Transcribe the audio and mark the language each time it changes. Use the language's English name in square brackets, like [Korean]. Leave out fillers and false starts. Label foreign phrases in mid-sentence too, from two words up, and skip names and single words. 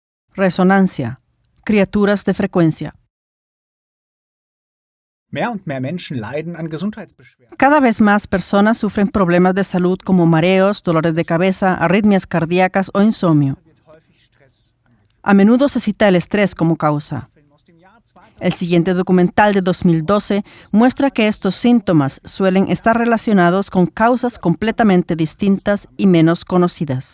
[Spanish] Resonancia. Criaturas de frecuencia. [German] Mehr und mehr Menschen leiden an Gesundheitsbeschwerden. [Spanish] Cada vez más personas sufren problemas de salud como mareos, dolores de cabeza, arritmias cardíacas o insomnio. A menudo se cita el estrés como causa. El siguiente documental de 2012 muestra que estos síntomas suelen estar relacionados con causas completamente distintas y menos conocidas.